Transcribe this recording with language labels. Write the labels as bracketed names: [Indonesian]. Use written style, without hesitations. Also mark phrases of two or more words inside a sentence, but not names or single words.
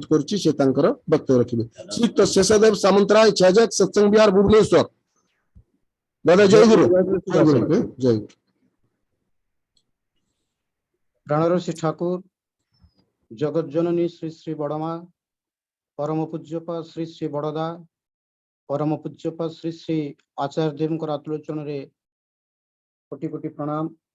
[Odia] କରୁଚ୍ଚି ସେ ତାଙ୍କର ବକ୍ତବ୍ୟ ରଖିବେ। ଶ୍ରୀଯୁକ୍ତ ଶେଷଦେବ ସାମନ୍ତରାୟ ଛାଜକ ସତ୍ସଙ୍ଗ ବିହାର ଭୁବନେଶ୍ୱର। ଦାଦା ଜୟ ଗୁରୁ। ଜୟ ଗୁରୁ। ଜୟ ଗୁରୁ। ପ୍ରାଣରସୀ ଠାକୁର ଜଗତ ଜନନୀ ଶ୍ରୀ ଶ୍ରୀ ବଡ଼ମା ପରମ ପୂଜ୍ୟପା ଶ୍ରୀ ଶ୍ରୀ ବଡ଼ଦା ପରମ ପୂଜ୍ୟପା ଶ୍ରୀ ଶ୍ରୀ ଆଚାର୍ଯ୍ୟ ଦେବ ଆତ୍ଲୋଚନ ରେ କୋଟି କୋଟି ପ୍ରଣାମ।